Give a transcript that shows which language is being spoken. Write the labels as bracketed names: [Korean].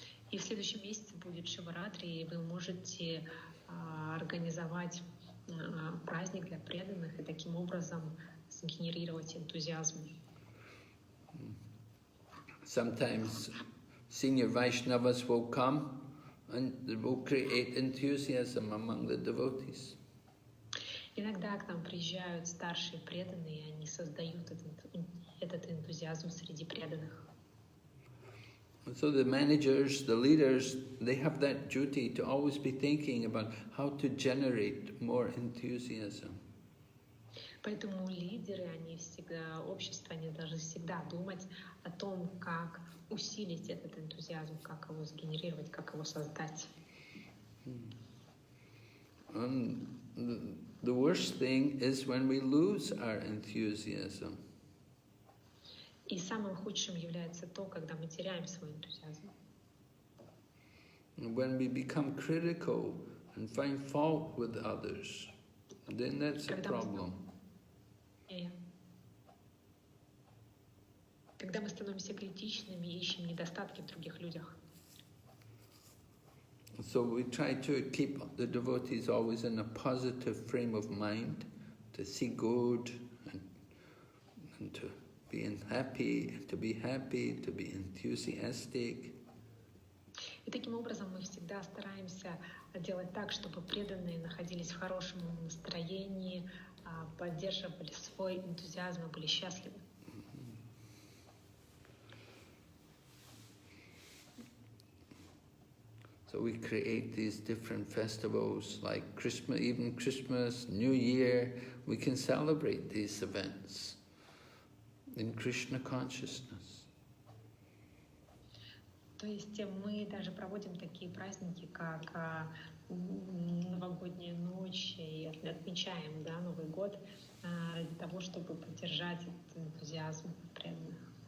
[Russian] И в следующем месяце будет Шиваратри, и вы можете организовать праздник для преданных и таким образом сгенерировать энтузиазм. [English] Sometimes senior Vaishnavas will come and they will create enthusiasm among the devotees. [Russian] Иногда к нам приезжают старшие преданные, и они создают этот энтузиазм среди преданных. [English] So the managers, the leaders, they have that duty to always be thinking about how to generate more enthusiasm. [Russian] Поэтому лидеры, они всегда, общество, они должны всегда думать о том, как усилить этот энтузиазм, как его сгенерировать, как его создать. [English] And the worst thing is when we lose our enthusiasm. [Russian] И самым худшим является то, когда мы теряем свой энтузиазм. [English] When we become critical and find fault with others, then that's a problem. [Russian] Когда мы становимся критичными и ищем недостатки в других людях. [English] So we try to keep the devotees always in a positive frame of mind, to see good and to be happy, to be enthusiastic. [Russian] И таким образом мы всегда стараемся делать так, чтобы преданные находились в хорошем настроении, поддерживали свой энтузиазм и были счастливы. [English] So we create these different festivals like Christmas, even Christmas, New Year. We can celebrate these events in Kṛṣṇa consciousness. [Russian] То есть мы даже проводим такие праздники, как новогодняя ночь, и отмечаем, да, Новый год ради того, чтобы поддержать этот энтузиазм преданных.